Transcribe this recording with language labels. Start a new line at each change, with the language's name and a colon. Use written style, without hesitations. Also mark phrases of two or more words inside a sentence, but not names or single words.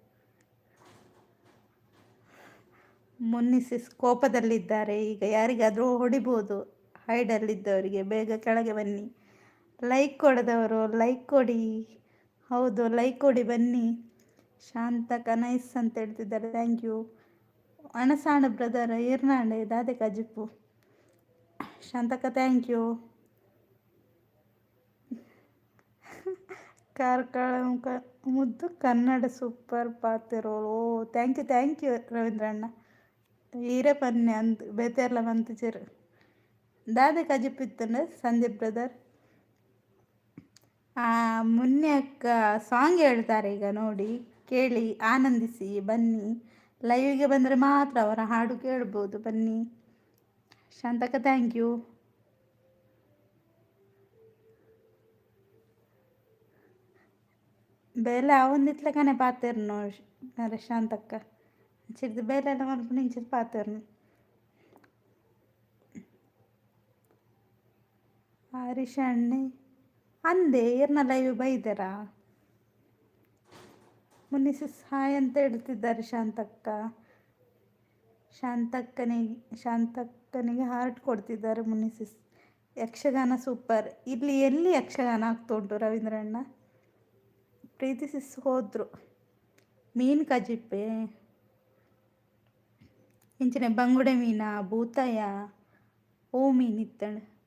Kannada: ಮುನ್ನಿಸಿಸ್ ಕೋಪದಲ್ಲಿದ್ದಾರೆ. ಈಗ ಯಾರಿಗಾದರೂ ಹೊಡಿಬೋದು ಹೈಡಲ್ಲಿದ್ದವರಿಗೆ. ಬೇಗ ಕೆಳಗೆ ಬನ್ನಿ. ಲೈಕ್ ಕೊಡದವರು ಲೈಕ್ ಕೊಡಿ. ಹೌದು, ಲೈಕ್ ಕೊಡಿ ಬನ್ನಿ. ಶಾಂತಕ ನೈಸ್ ಅಂತ ಹೇಳ್ತಿದ್ದಾರೆ.
English: thank you.
Tulu: ಅಣಸಾಣ ಬ್ರದರ್ ಇರ್ನಾಂಡೆ ದಾದೆ ಕಜಿಪ್ಪು. ಶಾಂತಕ
English: thank you.
Tulu: ಕಾರ್ಕಳ ಮುದ್ದು ಕನ್ನಡ ಸೂಪರ್ ಪಾತಿರೋಳು.
English: Oh thank you ರವೀಂದ್ರಣ್ಣ.
Tulu: ಈರೇ ಅಂತ ಬೇತೆಲ್ಲ ಮಂತಿಚೇರು ದಾದೆ ಕಜಿಪ್ಪಿತ್ತಂಡ ಸಂದೀಪ್ ಬ್ರದರ್.
Kannada: ಮುನ್ನೆ ಅಕ್ಕ ಸಾಂಗ್ ಹೇಳ್ತಾರೆ ಈಗ ನೋಡಿ, ಕೇಳಿ ಆನಂದಿಸಿ ಬನ್ನಿ. ಲೈವ್ಗೆ ಬಂದರೆ ಮಾತ್ರ ಅವರ ಹಾಡು ಕೇಳ್ಬೋದು. ಬನ್ನಿ. ಶಾಂತಕ್ಕ
English: thank you.
Tulu: ಬೇಲೆ ಅವೊಂದಿತ್ಲಕನೆ ಪಾತೆರ್ನು ಶಾಂತಕ್ಕ ಚಿರ್ದು ಬೇಲೆಲ್ಲ ಮಲ್ಪು ನಿಂಚಿದ್ ಪಾತೆರ್ನು ಹರೀಶ್ ಅಣ್ಣೆ ಅಂದೆ ಏರ್ನ ಲೈವ್ ಬೈದರಾ
Kannada: ಮುನ್ನಿಸಿ ಹಾಯ್ ಅಂತ ಹೇಳ್ತಿದ್ದಾರೆ ಶಾಂತಕ್ಕನಿಗೆ ಹಾರ್ಟ್ ಕೊಡ್ತಿದ್ದಾರೆ ಮುನ್ನಿಸಿಸ್. ಯಕ್ಷಗಾನ ಸೂಪರ್. ಇಲ್ಲಿ ಎಲ್ಲಿ ಯಕ್ಷಗಾನ ಆಗ್ತಾ ಉಂಟು ರವೀಂದ್ರಣ್ಣ? ಪ್ರೀತಿಸಿಸ್ ಹೋದ್ರು.
Tulu: ಮೀನು ಕಜಿಪ್ಪೆ ಇಂಚಿನ ಬಂಗುಡೆ ಮೀನ ಭೂತಾಯ ಓ ಮೀನಿತ್ತಂಡು.